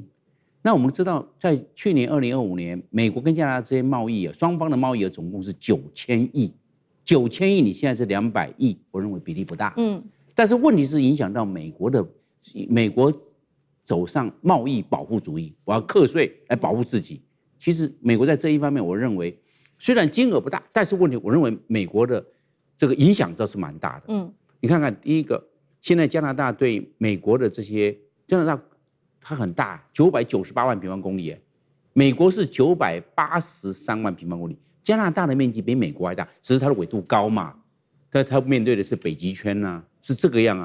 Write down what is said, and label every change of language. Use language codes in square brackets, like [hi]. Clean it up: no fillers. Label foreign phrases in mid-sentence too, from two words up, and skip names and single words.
[zh] 那我們知道，在去年2025年，美國跟加拿大之間貿易雙方的貿易額總共是9000億，9000億你現在是200億，我認為比例不大。但是問題是影響到美國走上貿易保護主義，我要課稅來保護自己。其實美國在這一方面，我認為雖然金額不大，但是問題我認為美國的這個影響倒是蠻大的。你看看第一個，現在加拿大對美國的這些加拿大它很大，998萬平方公里，美國是983萬平方公里，加拿大的面積比美國還大，只是它的緯度高嘛，但它面對的是北極圈啊，是這個樣啊。